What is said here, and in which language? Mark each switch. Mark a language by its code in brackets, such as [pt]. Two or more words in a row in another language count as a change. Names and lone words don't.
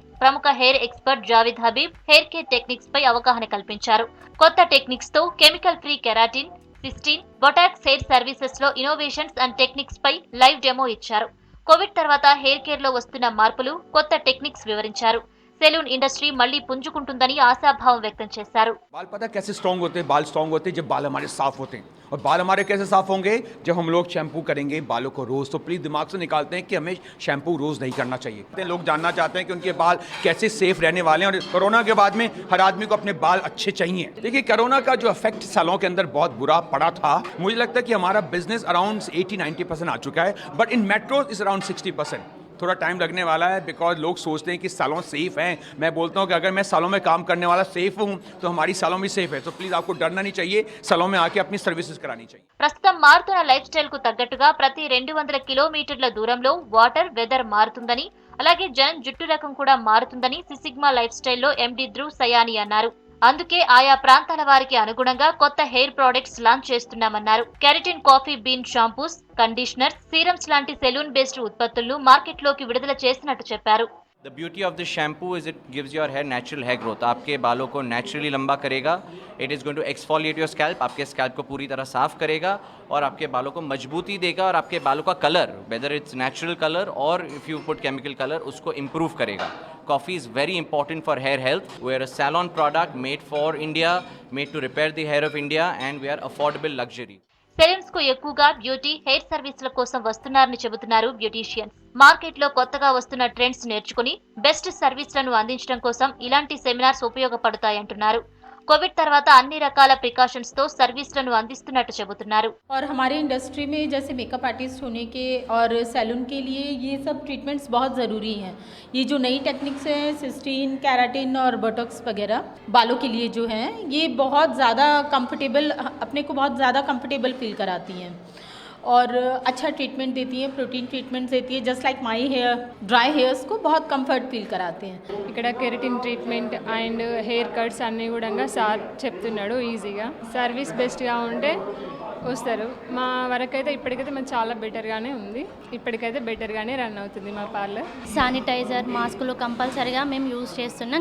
[te] ప్రముఖ హెయిర్ ఎక్స్పర్ట్ జావేద్ హబీబ్ [en] hair care techniques [te] పై అవగాహన కల్పించారు. కొత్త టెక్నిక్స్ తో కెమికల్ ఫ్రీ కెరాటిన్, సిస్టీన్, బొటాక్స్ హెయిర్ సర్వీసెస్ లో [en] innovations and techniques [te] పై లైవ్ డెమో ఇచ్చారు. కోవిడ్ తర్వాత హెయిర్ కేర్ లో వస్తున్న మార్పులు, కొత్త టెక్నిక్స్ వివరించారు. సెలూన్ ఇండస్ట్రీ మళ్లీ పుంజుకుంటుందని ఆశాభావం వ్యక్తం చేశారు. [hi] बाल पता कैसे स्ट्रांग होते हैं? बाल स्ट्रांग होते हैं जब बाल हमारे साफ होते हैं, और बाल हमारे कैसे साफ होंगे? जब हम लोग शैम्पू करेंगे बालों को रोज. तो प्लीज दिमाग से निकालते हैं कि हमें शैम्पू रोज नहीं करना चाहिए. लोग जानना चाहते हैं कि उनके बाल कैसे सेफ रहने वाले हैं, और कोरोना के बाद में हर आदमी को अपने बाल अच्छे चाहिए. देखिए, कोरोना का जो इफेक्ट सालों के अंदर बहुत बुरा पड़ा था, मुझे लगता है कि हमारा बिजनेस अराउंड 80-90% आ चुका है, [en] but in metro is around [hi] 60%. थोड़ा टाइम लगने वाला है, बिकॉज लोग सोचते हैं कि सालों सेफ हैं. मैं बोलता हूँ कि अगर मैं सालों में काम करने वाला सेफ हूँ तो हमारी सालों भी सेफ है. तो प्लीज आपको डरना नहीं चाहिए, सालों में आके अपनी सर्विसेज करानी चाहिए. [te] ప్రస్తుతం మారుతున్న [en] life style [te] కు తగ్గట్టుగా ప్రతి 200 కిలోమీటర్ల దూరంలో వాటర్, వెదర్ మారుతుందని, అలాగే జనం జుట్టు రకం కూడా మారుతుందని సిసిగ్మా లైఫ్ స్టైల్లో ఎండి ధ్రువ్ సయాని అన్నారు. అందుకే ఆయా ప్రాంతాల వారికి అనుగుణంగా కొత్త హెయిర్ ప్రొడక్ట్స్ లాంచ్ చేస్తున్నామన్నారు. కెరటిన్ కాఫీ బీన్ షాంపూస్, కండిషనర్స్, సీరమ్స్ లాంటి సెలూన్ బేస్డ్ ఉత్పత్తులను మార్కెట్లోకి విడుదల చేసినట్టు చెప్పారు. [en] The beauty of this shampoo is it gives your hair natural hair growth. [hi] आपके बालों को naturally लंबा करेगा. [en] It is going to exfoliate your scalp. [hi] आपके scalp को पूरी तरह साफ करेगा और आपके बालों को मजबूती देगा, और आपके बालों का कलर, [en] whether it's natural color or if you put chemical color, [hi] उसको improve करेगा. [en] Coffee is very important for hair health. We are a salon product made for India, made to repair the hair of India, and we are affordable luxury. [te] సెలూన్స్ కు ఎక్కువగా బ్యూటీ, హెయిర్ సర్వీసుల కోసం వస్తున్నారని చెబుతున్నారు బ్యూటీషియన్స్. మార్కెట్ లో కొత్తగా వస్తున్న ట్రెండ్స్ నేర్చుకుని బెస్ట్ సర్వీసులను అందించడం కోసం ఇలాంటి సెమినార్స్ ఉపయోగపడతాయంటున్నారు. కోవిడ్ తర్వాత అన్ని రకాల ప్రికాషన్స్ తో సర్వీసులను అందిస్తున్నట్టు చెబుతున్నారు. [hi] और हमारे इंडस्ट्री में जैसे मेकअप आर्टिस्ट होने के और सैलून के लिए ये सब ट्रीटमेंट्स बहुत ज़रूरी हैं. ये जो नई टेक्निक्स हैं, सिस्टीन, केराटिन और बोटॉक्स वगैरह बालों के लिए जो हैं, ये बहुत ज़्यादा कंफर्टेबल, अपने को बहुत ज़्यादा कंफर्टेबल फील कराती हैं और अच्छा ट्रीटमेंट देती हैं, प्रोटीन ट्रीटमेंट देती है. [en] just like my hair, dry hairs [hi] को बहुत कंफर्ट फील कराते हैं. [te] ఇక్కడ [en] keratin treatment and hair cuts [te] అన్నీ కూడా సార్ చెప్తున్నాడు. ఈజీగా సర్వీస్ బెస్ట్గా ఉంటే వస్తారు. మా వరకైతే ఇప్పటికైతే మాకు చాలా బెటర్గానే ఉంది. ఇప్పటికైతే బెటర్గానే రన్ అవుతుంది మా పార్లర్. శానిటైజర్, మాస్కులు కంపల్సరీగా మేము యూజ్ చేస్తున్నాం.